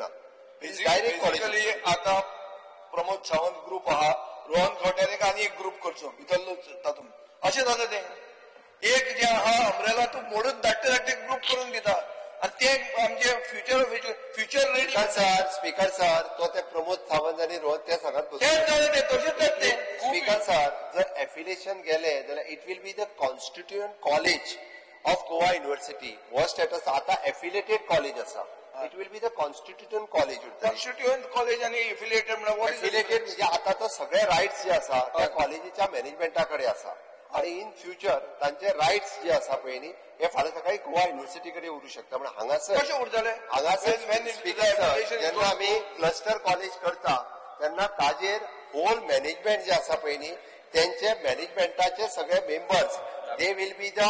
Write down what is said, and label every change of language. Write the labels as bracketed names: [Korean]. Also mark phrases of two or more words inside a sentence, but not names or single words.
[Konkani] डायरेक्ट कॉलेजी आता प्रमोद सावंत ग्रुप आहा, रोहन खंवटेकाराक आनी एक ग्रुप करचो भितरलो तातूंत अशें जाता तें. एक जे आहा अमरेला तूं मोडून धाडटे ग्रुप करून दिता आणि ते आमचे [English] future ready. speaker sir [Konkani] तो ते प्रमोद सावंत आणि रोहन ते सांगत [English] speaker sir [Konkani] जर एफिलिएशन गेले जाल्यार [English] it will be the constituent college of Goa University. [Konkani] हो स्टेटस आता [English] affiliated college [Konkani] असा. [English] it will be the constituent college. constituent college आणि एफिलिएटेड [Konkani] म्हणजे आता तो सगळे रायट्स जे आसा त्या कॉलेजीच्या मॅनेजमेंटाकडे आसा आणि [English] in future [Konkani] तांचे रायट्स जे आसा पळय न्ही हे फाल्यां सकाळी गोवा युनिव्हर्सिटी कडेन उरूंक शकता. म्हणजे हांगासर स्पीकर जेन्ना आमी [English] cluster college [Konkani] करता तेन्ना ताजेर [English] whole management [Konkani] जे आसा पळय न्ही त्यांचे मॅनेजमेंटाचे सगळे मेंबर्स [English] they will be the.